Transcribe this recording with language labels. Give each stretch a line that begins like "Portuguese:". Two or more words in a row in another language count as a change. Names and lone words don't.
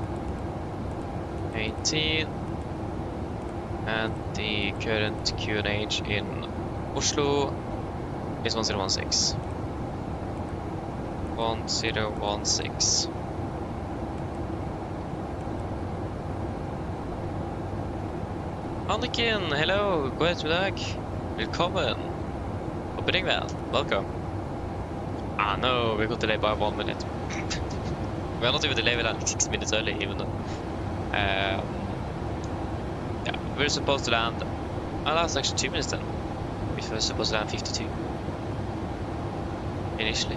English: 18 and the current QNH in Oslo is 1016. 1016.
Norwegian: Anniken, hello, god ettermiddag. Velkommen. Håper deg vel.
English: Welcome. Ah no, we got delayed by 1 minute. We are not even delayed like 6 minutes early, even though. Yeah, we're supposed to land. Oh, that's actually 2 minutes then. We were supposed to land 52 initially.